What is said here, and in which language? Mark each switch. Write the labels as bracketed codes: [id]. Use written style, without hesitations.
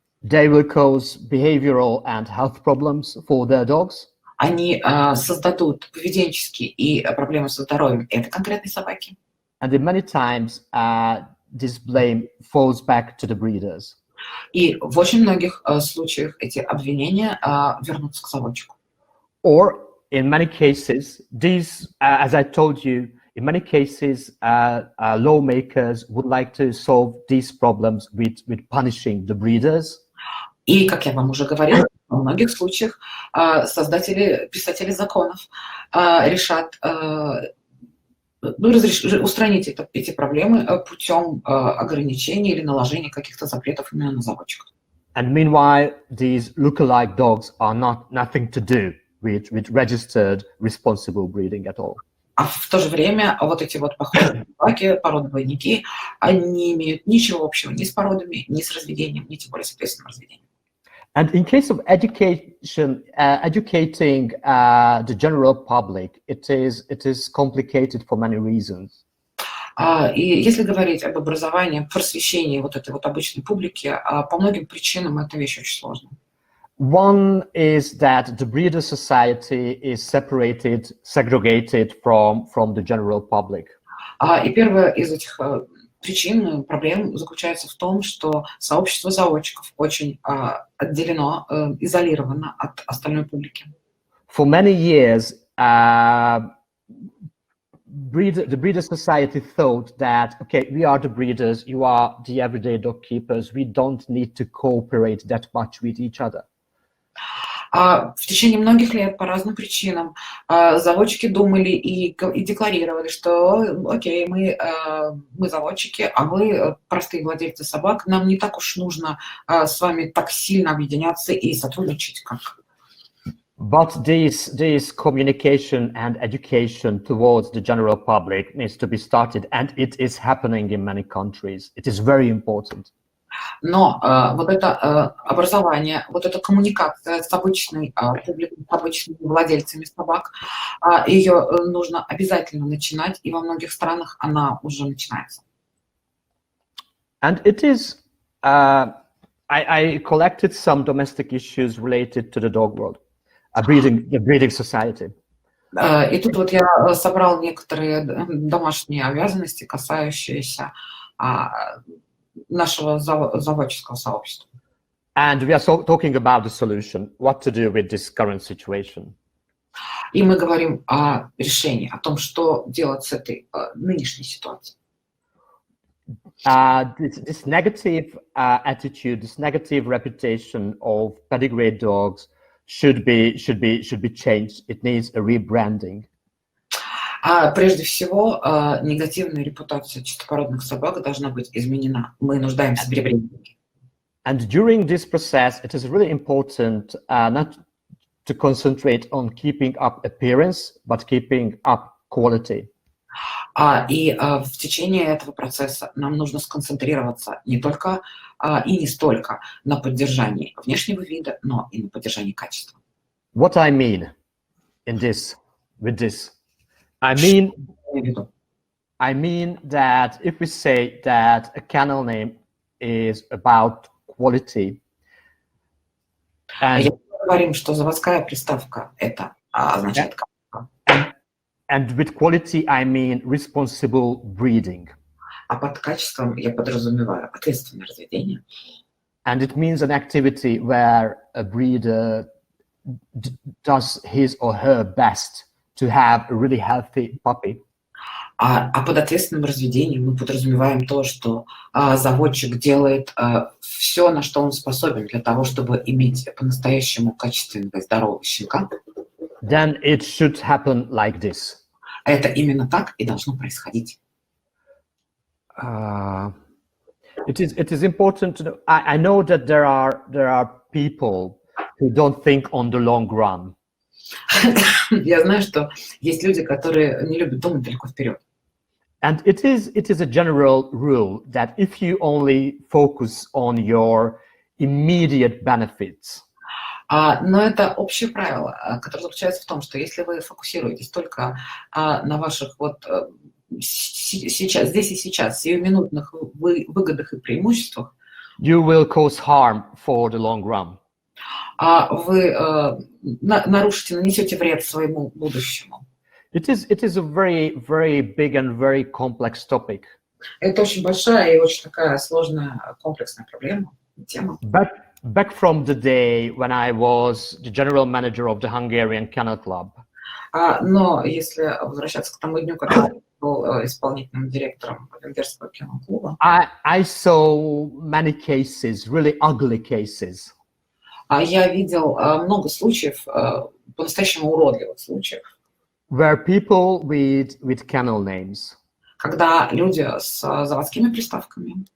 [en] they will cause behavioral and health problems for their dogs. [ru] Они создадут поведенческие и проблемы со здоровьем этой конкретной собаки. [en] And in many times, this blame falls back to the breeders. [ru] И в очень многих случаях эти обвинения вернутся к заводчику. [en] Or in many cases, these, as I told you, in many cases, lawmakers would like to solve these problems with punishing the breeders. [ru] И, как я вам уже говорила, во многих случаях писатели законов решат устранить эти проблемы путем ограничений или наложения каких-то запретов именно на заводчиков. [en] And meanwhile, these lookalike dogs are nothing to do with registered responsible breeding at all. [ru] А в то же время вот эти вот похожие собаки, породы-двойники, они не имеют ничего общего ни с породами, ни с разведением, ни тем более с ответственным разведением. [en] And in case of education, educating the general public, it is complicated for many reasons. [ru] И если говорить об образовании, просвещении вот этой вот обычной публики, по многим причинам эта вещь очень сложная. [en] One is that the breeder society is separated, segregated from the general public. [ru] И первая из этих причин, проблем заключается в том, что сообщество заводчиков очень отделено, изолировано от остальной публики. [en] For many years, the breeder society thought that, okay, we are the breeders, you are the everyday dog keepers, we don't need to cooperate that much with each other. [ru] В течение многих лет по разным причинам заводчики думали и декларировали, что окей, мы заводчики, а вы простые владельцы собак, нам не так уж нужно с вами так сильно объединяться и сотрудничать, как... [en] But this communication and education towards the general public needs to be started, and it is happening in many countries. It is very important. [ru] Но вот это образование, вот эта коммуникация с обычной публикой, с обычными владельцами собак, ее нужно обязательно начинать, и во многих странах она уже начинается. [en] And it is, I collected some domestic issues related to the dog world, the breeding society. [ru] И тут вот я собрал некоторые домашние обязанности, касающиеся нашего заводческого сообщества. [en] And we are talking about the solution, what to do with this current situation. [ru] И мы говорим о решении, о том, что делать с этой нынешней ситуацией. [en] This negative attitude, this negative reputation of pedigree dogs should be changed. It needs a rebranding. [ru] Прежде всего, негативная репутация чистопородных собак должна быть изменена. Мы нуждаемся в ребрендинге. [en] And during this process, it is really important not to concentrate on keeping up appearance, but keeping up quality. [ru] И в течение этого процесса нам нужно сконцентрироваться не только и не столько на поддержании внешнего вида, но и на поддержании качества. [en] What I mean with this, I mean that if we say that a kennel name is about quality, [ru] Мы говорим, что заводская приставка это означает качество. [en] And with quality I mean responsible breeding. [ru] А под качеством я подразумеваю ответственное разведение. [en] And it means an activity where a breeder does his or her best to have a really healthy puppy. [ru] А под ответственным разведением мы подразумеваем то, что заводчик делает все, на что он способен для того, чтобы иметь по-настоящему качественного и здорового щенка. [en] Then it should happen like this. [ru] Это именно так и должно происходить. [en] It is important to know. I know that there are people who don't think on the long run. [ru] Я знаю, что есть люди, которые не любят думать далеко вперед. [en] And it is a general rule that if you only focus on your immediate benefits. [ru] Но это общее правило, которое заключается в том, что если вы фокусируетесь только на ваших вот сейчас, здесь и сейчас, сиюминутных выгодах и преимуществах, [en] you will cause harm for the long run. [ru] Вы нанесете вред своему будущему. [en] It is a very, very big and very complex topic. [ru] Это очень большая и очень такая сложная, комплексная проблема, тема. [en] Back from the day when I was the general manager of the Hungarian Kennel Club. [ru] Но если возвращаться к тому дню, когда я был исполнительным директором Венгерского киноклуба, [en] I saw many cases, really ugly cases. [ru] Я видел много случаев, по-настоящему уродливых случаев, [en] where people with kennel names, [ru] когда люди с заводскими приставками,